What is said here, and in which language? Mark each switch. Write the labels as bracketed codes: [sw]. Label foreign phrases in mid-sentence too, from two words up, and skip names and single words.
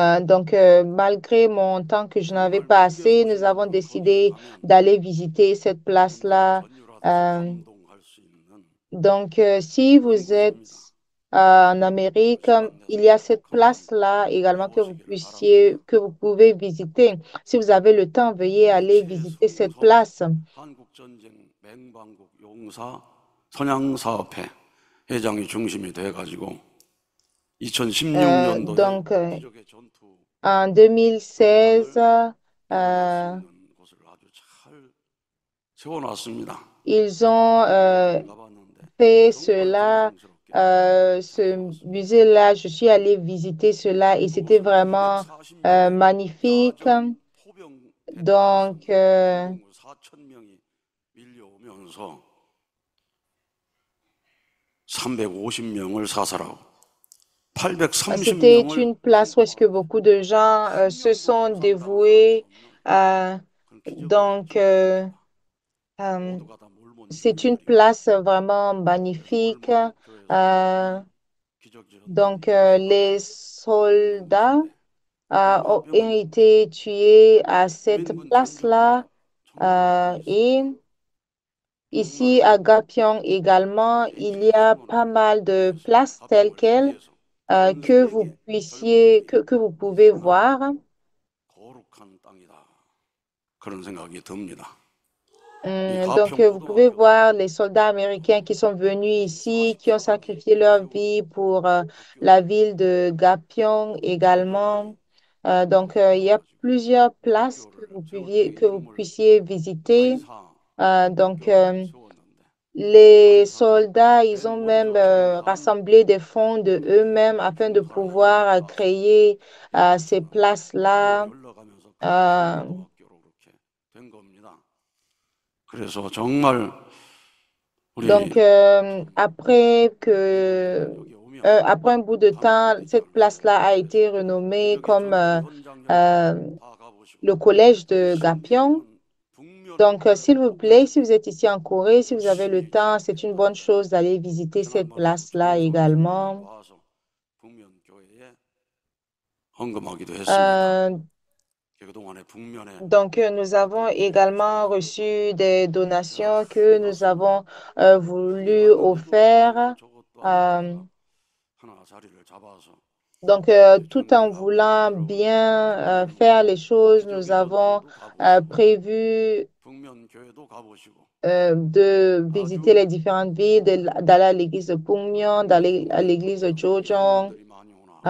[fr] Donc, malgré mon temps que je n'avais [ko] 정말 [fr] pas [ko] 미국에서 [fr] assez, nous [ko] 오신 [fr] avons [ko] 분들은 거기에 [fr] décidé [ko] 가면 [fr] d'aller visiter cette [ko] 여러분들이 [fr] place-là. [ko] 전율하듯이 Euh, 감동할 수 있는 [fr] donc, si [ko] 그런 [fr] vous êtes [ko] 곳입니다. [fr] en [ko] 여러분 [fr] Amérique, [ko] 시간 [fr] il [ko] 내서 [fr] y a cette [ko] 꼭 한번 [fr] place-là également [ko] 가보시기를 바랍니다. [fr] que vous pouvez visiter. Si vous avez le temps, veuillez aller [ko] 일체의 [fr] visiter cette [ko] 성소 [fr] place. [ko] 한국전쟁 맹방국 용사 선양사업회 회장이 중심이 돼가지고 2016년도에 [fr] Donc, [ko] 기적의 전투 [fr] en 2016, [ko] 현장을 이루어갈 수 euh, 있는 곳을 아주 잘 세워놨습니다. [fr] ils ont [ko] 한국전쟁 가봤는데 [fr] fait [ko] 정말 [fr] cela, [ko] 정성스럽게 잘 [fr] ce [ko] 해놓았습니다. [fr] musée-là. Je suis allée visiter cela et c'était [ko] 그곳은 [fr] vraiment [ko] 240명의 [fr] magnifique. [ko] 야전 포병 대대장성 [fr] Donc, [ko] 중공군 4천 명이 밀려오면서 350명을 사살하고 [fr] c'était [ko] 830명을 [fr] une place où est-ce que [ko] 성공하는데 [fr] beaucoup de gens [ko] 한 [fr] se [ko] 명도 [fr] sont [ko] 부상당한 사람이 [fr] dévoués. [ko] 없는 euh, 그런 기적의 [fr] donc, [ko] 전투였습니다. euh, 모두가 다 몰몬 [fr] c'est une [ko] 주민들이고 [fr] place vraiment [ko] 그래서 [fr] magnifique. [ko] 몰몬 교회에서도 Euh, 이 기적의 전투를 [fr] donc, [ko] 위해서 [fr] les [ko] 기도를 [fr] soldats [ko] 올리는데 이 [fr] ont [ko] 화병은 [fr] été tués à cette [ko] 유엔군 [fr] place-là. [ko] 전투투가 정말 많이 [fr] Et [ko] 있습니다. [fr] ici [ko] 정말로 [fr] à Gapyeong également, il y [ko] 해피 [fr] a pas [ko] 성원을 [fr] mal de [ko] 위해서 [fr] places telles [ko] 가평을 [fr] quelles [ko] 위해서 전 세계 젊은이들이 [fr] que vous pouvez [ko] 희생한 [fr] voir. [ko] 거룩한 땅이다. 그런 생각이 듭니다. 이 [fr] Donc, [ko] 가평 [fr] vous pouvez [ko] 고등학교도 [fr] voir les soldats américains qui sont venus [ko] 이 [fr] ici, qui ont [ko] 44강이 [fr] sacrifié leur [ko] 세운 [fr] vie pour la [ko] 학교인데 [fr] ville de Gapyeong [ko] 젊은이들이 [fr] également. Donc, il y a [ko] 나와가지고 [fr] plusieurs places [ko] 학교를 세웠죠. [fr] que vous [ko] 이름을 [fr] puissiez visiter. [ko] 가이사 [fr] Donc, [ko] 학교라고 세웠는데 이 [fr] les [ko] 가이사는 [fr] soldats, ils [ko] 맨 [fr] ont même [ko] 먼저 전사한 [fr] rassemblé des fonds de [ko] 젊은이들이 [fr] eux-mêmes afin de [ko] 중국을 한번 [fr] pouvoir [ko] 갔다 [fr] créer ces [ko] 해봤지만 세월이 [fr] places-là. [ko] 흘러가면서 Euh, 가평고등학교로 그렇게 된 겁니다. 그래서 정말 우리 [fr] donc, [ko] 참 미국인들은 여기 오면 [fr] après un bout de temps, [ko] 반드시 [fr] cette [ko] 비자를 내야 [fr] place-là a été [ko] 그래서 [fr] renommée [ko] 기적의 [fr] comme [ko] 전투 현장을 euh, 다 가보시고 [fr] le collège [ko] 이 [fr] de Gapyeong. [ko] 선진국은 북면으로 [fr] Donc, [ko] 가면 [fr] s'il vous [ko] 꼭 [fr] plaît, [ko] 가야 [fr] si vous [ko] 돼요. [fr] êtes ici en Corée, si vous avez le [ko] 열심히 [fr] temps, c'est une [ko] 전쟁했다 [fr] bonne [ko] 하더라도 [fr] chose d'aller visiter cette [ko] 지난번에도 [fr] place-là [ko] 김일성 주석이 [fr] également. [ko] 와서 북면 교회에 헌금하기도 했습니다. Euh, 그동안에 북면에 [fr] Donc, nous avons [ko] 어떤 일이 [fr] également [ko] 있었는지도 [fr] reçu des [ko] 제가 [fr] donations que [ko] 많이 [fr] nous [ko] 봤습니다. [fr] avons [ko] 어디 [fr] voulu [ko] 갔는데도 이것도 [fr] offrir. [ko] 저것도 안 Euh, 하다가 하나 자리를 잡아서 [fr] donc, [ko] 이렇게 [fr] tout en [ko] 전도해 가고 있고 [fr] voulant bien [ko] 여러분들도 그러면 [fr] faire les choses, nous [ko] 기적의 [fr] avons [ko] 전투도 가보시고 [fr] prévu [ko] 북면 교회도 가보시고 [fr] de visiter [ko] 아주 [fr] les différentes villes, d'aller à l'église de Pungmyon, d'aller à l'église de Jojong. [ko] 미국인들이 많이 오나.